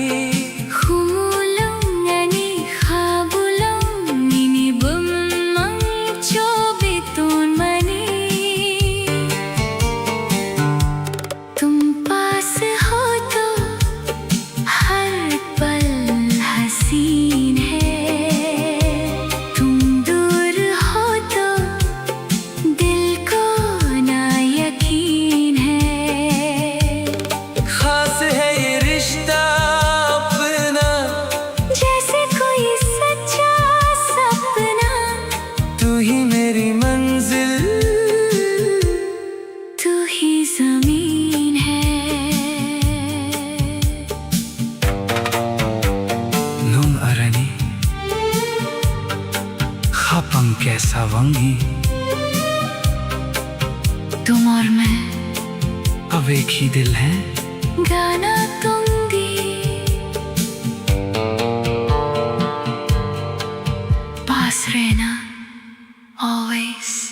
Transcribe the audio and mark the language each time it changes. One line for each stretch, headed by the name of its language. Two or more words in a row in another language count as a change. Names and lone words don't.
Turkic languages: Humulong ngani khabulong nini bumang chobiton mani
Hindi: तुम पास हो तो हर पल हसीन है तुम दूर हो तो दिल को ना यकीन है खास है ये रिश्ता अपना जैसे कोई सच्चा सपना तू ही मेरी मंजिल तू ही जमीन है
Turkic languages: Nung arani Kapang kesa wangi
Hindi: तुम और मैं अब एक ही दिल है गाना दूंगी पास रहना always